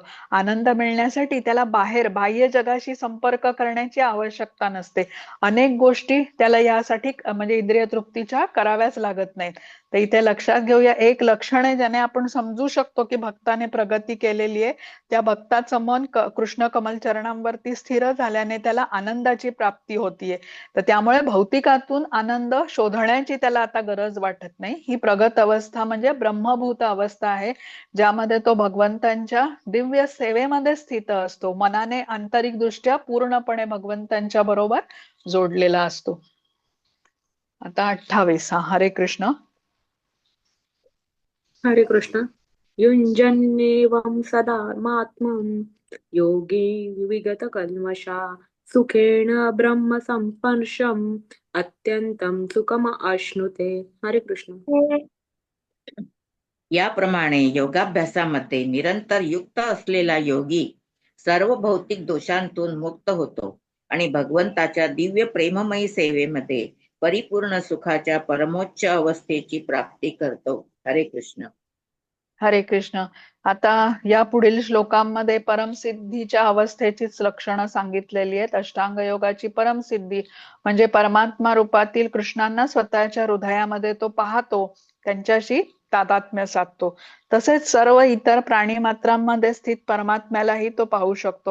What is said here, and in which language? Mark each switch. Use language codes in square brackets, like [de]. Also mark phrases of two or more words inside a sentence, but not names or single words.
[mr] आनंद मिळण्यासाठी त्याला बाह्य जगाशी संपर्क करण्याची आवश्यकता नसते. अनेक गोष्टी त्याला यासाठी म्हणजे इंद्रिय तृप्तीच्या कराव्याच लागत नाहीत. तर इथे लक्षात घेऊया एक लक्षण आहे ज्याने आपण समजू शकतो की भक्ताने प्रगती केलेली आहे. त्या भक्ताचं मन कृष्ण कमल चरणांवरती स्थिर झाल्याने त्याला आनंदाची प्राप्ती होतीये. तर त्यामुळे भौतिकातून आनंद शोधण्याची त्याला आता गरज वाटत नाही. ही प्रगत अवस्था म्हणजे ब्रह्मभूत अवस्था आहे ज्यामध्ये तो भगवंतांच्या दिव्य सेवेमध्ये स्थित असतो. मनाने आंतरिक दृष्ट्या पूर्णपणे भगवंतांच्या बरोबर जोडलेला असतो. आता 28 हरे कृष्ण. हरे कृष्ण. [sa] युञ्जन्नेवं सदात्मानं योगी विगत कल्मषा सुखेन ब्रह्म संस्पर्शम् अत्यंतं सुखम आश्नुते. हरे कृष्ण. [mr] याप्रमाणे योगाभ्यासामध्ये निरंतर युक्त असलेला योगी सर्व भौतिक दोषांतून मुक्त होतो आणि भगवंताच्या दिव्य प्रेममयी सेवेमध्ये परिपूर्ण सुखाच्या परमोच्च अवस्थेची प्राप्ती करतो. हरे कृष्ण. हरे कृष्ण. आता या पुढील श्लोकांमध्ये परमसिद्धीच्या अवस्थेचीच लक्षणं सांगितलेली आहेत. अष्टांग योगाची परमसिद्धी म्हणजे परमात्मा रूपातील कृष्णांना स्वतःच्या हृदयामध्ये तो पाहतो, त्यांच्याशी तादात्म्य साधतो. तसेच सर्व इतर प्राणी मात्रांमध्ये स्थित परमात्म्यालाही तो पाहू शकतो.